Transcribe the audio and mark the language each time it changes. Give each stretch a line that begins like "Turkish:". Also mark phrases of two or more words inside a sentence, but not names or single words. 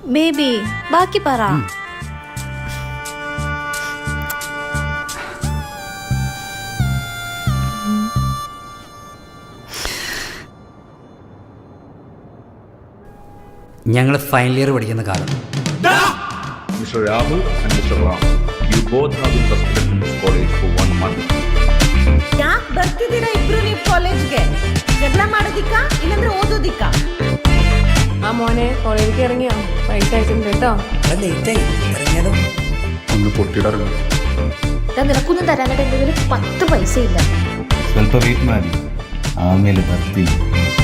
Malayalam: ബേബി ബാക്കി പറ. ഞങ്ങൾ
English: final year
Malayalam: പഠിക്കുന്ന കാലം.
English: Mr. Rahul and Mr. Ram, you both have been suspended from this college for 1 month.
Kannada: ಯಾಕೆ ಬರ್ತಿದ್ದೀರಾ ಇಬ್ರು ನೀವು ಕಾಲೇಜ್ಗೆ? ಜಗಳ ಮಾಡೋದಿಕ್ಕ ಇಲ್ಲಂದ್ರೆ ಓದೋದಿಕ್ಕ?
Malayalam: ആ മോനെ കോളേജിലേക്ക് ഇറങ്ങിയോ? പൈസ അയച്ചിട്ടുണ്ട് കേട്ടോ. ലേറ്റായി ഇറങ്ങിയാലോ? ഒന്ന് പൊട്ടിയിടറങ്ങും. നിനക്കൊന്നും തരാനായിട്ട് എൻ്റെ കയ്യിൽ 10 പൈസ ഇല്ല.
Kannada: ಸ್ವಲ್ಪ ವೇಟ್ ಮಾಡಿ ಆಮೇಲೆ ಬರ್ತೀನಿ.